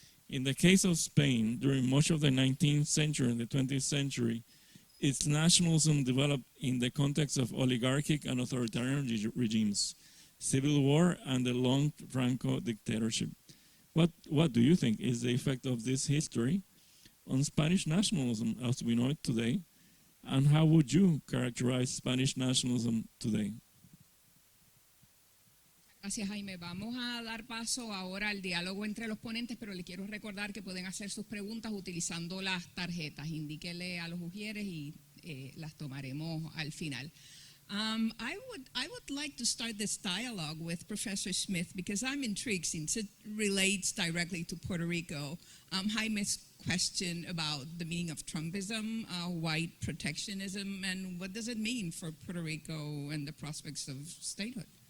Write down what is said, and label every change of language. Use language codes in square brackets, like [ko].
[en] In the case of Spain, during much of the 19th century and the 20th century, its nationalism developed in the context of oligarchic and authoritarian regimes, civil war, and the long Franco dictatorship. What do you think is the effect of this history on Spanish nationalism as we know it today? And how would you characterize Spanish nationalism today? [es] Gracias, Jaime. Vamos a dar paso ahora al diálogo entre los ponentes, pero le quiero recordar que pueden hacer sus preguntas utilizando las tarjetas. Indíquele a los ujieres y las tomaremos al final. [en] I would like to start this dialogue with Professor Smith because I'm intrigued since it relates directly to Puerto Rico. Jaime's question about the meaning of Trumpism, white protectionism, and what does it mean for Puerto Rico and the prospects of statehood?